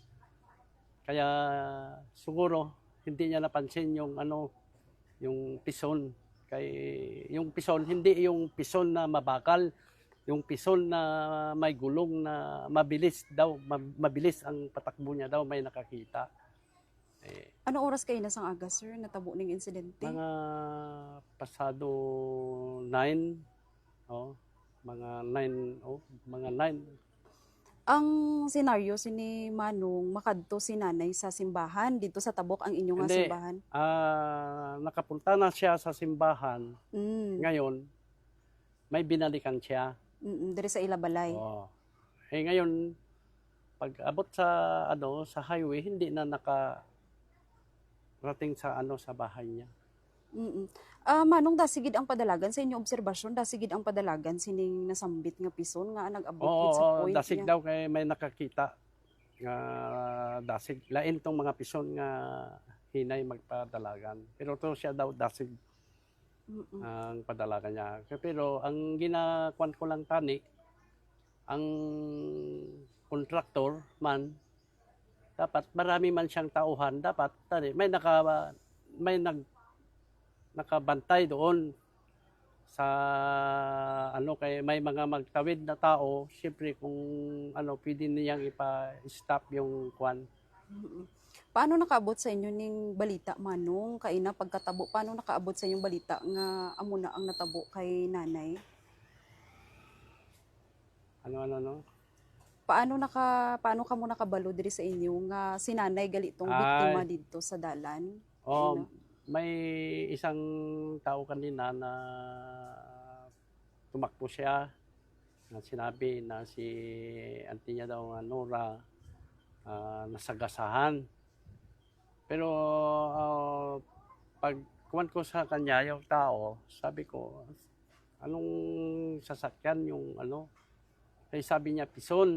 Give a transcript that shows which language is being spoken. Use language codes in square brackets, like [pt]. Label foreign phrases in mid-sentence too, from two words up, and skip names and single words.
[tl] Kaya siguro hindi niya napansin yung pison. Kay yung pison hindi yung pison na mabakal, yung pison na may gulong na mabilis ang patakbo niya daw, may nakakita. [hil] Ano oras kayo na sang aga, sir, natabo ning insidente? Mga pasado 9, oh, mga 9. Ang senaryo sini Manong makadto si nanay sa simbahan dito sa tabok ang inyong nga [tl] Hindi, simbahan. nakapunta na siya sa simbahan. Mm. Ngayon, may binalikan siya. [hil] Diri sa Ilabalay. Oh. [tl] Ngayon, pag abot sa sa highway, hindi na nakarating sa bahay niya. [hil] Manong dasigid ang padalagan sa inyong obserbasyon, dasigid ang padalagan sining nasambit nga pison nga nag-abot gid sa point Dasig niya. daw kay may nakakita nga dasig. Lain tong mga pison nga hinay magpadalagan. Pero to siya daw dasig ang padalagan niya. Pero ang ginakuan ko lang tani, ang contractor man, [tl] dapat marami man siyang tauhan, dapat tani, may nakabantay doon sa kay may mga magtawid na tao, siyempre kung pwede niyang ipa-stop yung kwan. [hil] Paano nakaabot sa inyo ning balita Manong kay na pagkatabo? Paano nakaabot sa inyong balita nga amo na ang natabo kay nanay? Ano? Paano kamo nakabalo diri sa inyo nga si nanay gali tong biktima Ay, didto sa dalan? Kay oh, na. [tl] may isang tao kanina na tumakbo siya, na sinabi na si auntie niya daw nga Nora nasagasahan. Pero pag kuwan ko sa kanya yung tao, sabi ko, anong sasakyan yung Kaya sabi niya, pison.